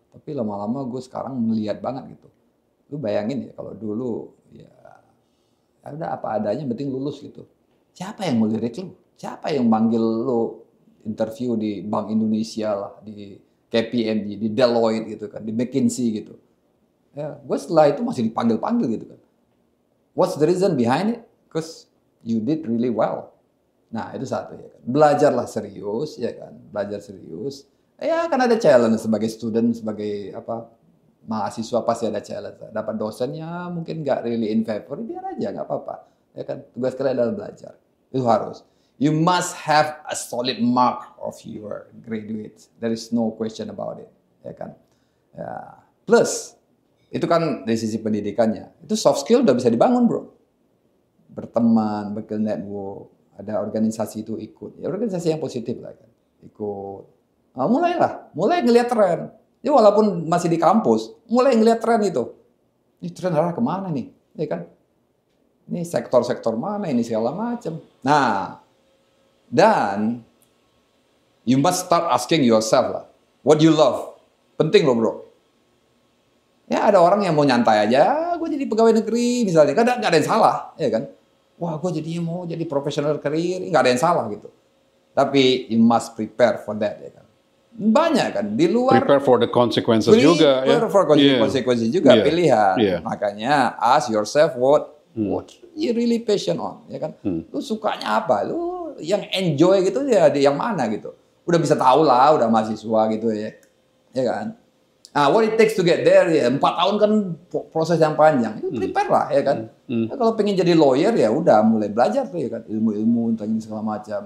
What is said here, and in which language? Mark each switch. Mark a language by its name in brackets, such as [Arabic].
[Indonesian] Tapi lama-lama gue sekarang melihat banget gitu. Lu bayangin ya kalau dulu ya udah apa adanya, penting lulus gitu. Siapa yang mau lirik lu? Siapa yang manggil lu interview di Bank Indonesia lah, di KPMG, di Deloitte gitu kan, di McKinsey gitu. Ya, gue setelah itu masih dipanggil-panggil gitu kan. [English] What's the reason behind it? Because you did really well. [Indonesian] Nah, itu satu ya kan. Belajarlah serius ya kan, belajar serius. Ya kan ada challenge sebagai student, sebagai mahasiswa pasti ada challenge. Dapat dosennya mungkin nggak [English] really in favor, [Indonesian] biar aja nggak apa-apa. Ya kan, tugas kalian adalah belajar. Itu harus. [English] You must have a solid mark of your graduates. There is no question about it. [Indonesian] Ya kan. Ya. Plus, itu kan dari sisi pendidikannya. Itu soft skill udah bisa dibangun, bro. Berteman, bikin network, ada organisasi itu ikut. Ya organisasi yang positif lah kan. Ikut. Nah, mulai ngelihat tren. Ya walaupun masih di kampus, mulai ngelihat tren itu. Ini tren arah kemana nih? Ya kan? Ini sektor-sektor mana ini segala macam. Nah, dan [English] you must start asking yourself [Indonesian] lah, [English] what you love. [Indonesian] Penting loh bro. Ya ada orang yang mau nyantai aja, gue jadi pegawai negeri misalnya, kan nggak ada yang salah, ya kan? Wah, gue jadi mau jadi professional career, nggak ada yang salah gitu. [English] Tapi you must prepare for that, ya kan? [Indonesian] Banyak kan di luar. [English] Prepare for the consequences juga. Prepare for consequences juga, pilihan. Makanya ask yourself what you really passion on, ya kan? [Indonesian] Lu sukanya apa? Lu yang enjoy gitu ya, yang mana gitu? Udah bisa tahu lah, udah mahasiswa gitu ya kan? Nah, [English] what it takes to get there [Indonesian] ya 4 tahun kan proses yang panjang. Itu prepare lah ya kan. Nah, kalau pengen jadi lawyer ya udah mulai belajar tuh ya kan, ilmu-ilmu tentang segala macam.